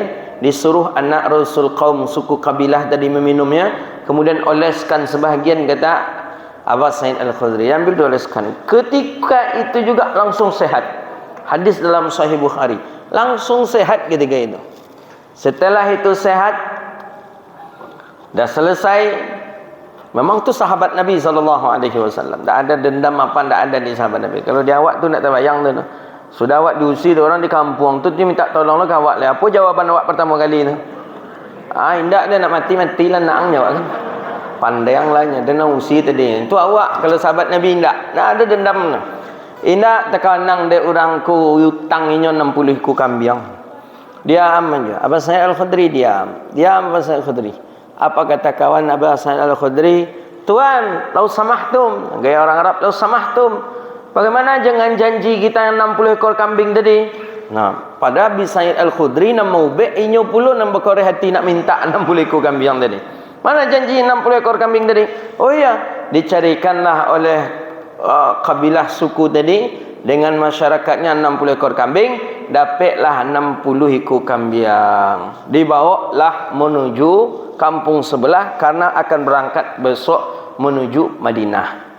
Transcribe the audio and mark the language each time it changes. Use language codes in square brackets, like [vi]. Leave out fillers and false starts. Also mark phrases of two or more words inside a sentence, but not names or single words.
[id] Disuruh anak Ru'usul Qaum suku kabilah tadi meminumnya. Kemudian oleskan sebahagian, kata Abu Sa'id Al-Khudri, ambil dioleskan. Ketika itu juga langsung sehat. Hadis dalam Sahih Bukhari. Langsung sehat ketika itu. Setelah itu sehat, dah selesai. Memang tu sahabat Nabi SAW. Tak ada dendam apa, tak ada di sahabat Nabi. Kalau dia awak tu nak terbayang tu. Sudah awak diusir orang di kampung tu, dia minta tolong lah awak lah. Apa jawaban awak pertama kali tu? Indak dia nak mati-matilah nak awak kan. Pandai yang lainnya, dia nak usir tadi. Itu awak, kalau sahabat Nabi indak. Tak ada dendam. [min] Indak terkanang dia orangku hutang inyo 60 ku kambing. [id] Diam aja. Abu Sa'id Al-Khudri diam. Diam Abu Sa'id Al-Khudri. Apa kata kawan Abu Sa'id Al-Khudri? [ar] Tuan, لو سمحتم. [id] Gaya orang Arab, [ar] لو سمحتم. [id] Bagaimana jangan janji kita yang 60 ekor kambing tadi? [min] Nah, pada Abu Sa'id Al-Khudri nak mau be inyo puluh nak berkoreh hati nak minta 60 ekor kambing tadi. [id] Mana janji 60 ekor kambing tadi? Oh iya, dicarikanlah oleh kabilah suku tadi dengan masyarakatnya 60 ekor kambing, dapatlah 60 ekor kambing. Dibawalah menuju kampung sebelah karena akan berangkat besok menuju Madinah.